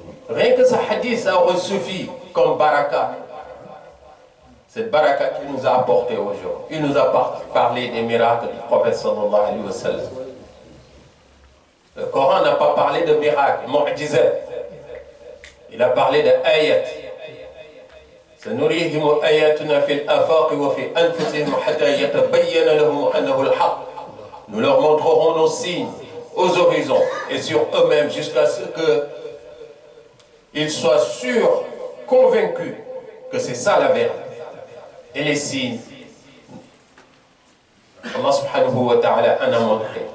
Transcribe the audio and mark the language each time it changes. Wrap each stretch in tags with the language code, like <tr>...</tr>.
<fr>Rien que ce hadith, ça aurait suffi comme baraka. Cette baraka qu'il nous a apporté aujourd'hui. Il nous a parlé des miracles du prophète sallallahu alayhi wa sallam. Le Coran n'a pas parlé de miracles, mu'jizat. Il a parlé d'ayat.</fr> <ar>سنريهم آياتنا في الآفاق وفي أنفسهم حتى يتبين لهم أنه الحق.</ar> <fr>Nous leur montrerons nos signes aux horizons et sur eux-mêmes jusqu'à ce qu'ils soient sûrs, convaincus que c'est ça la vérité. Et les signes, Allah subhanahu wa ta'ala en a montré.</fr>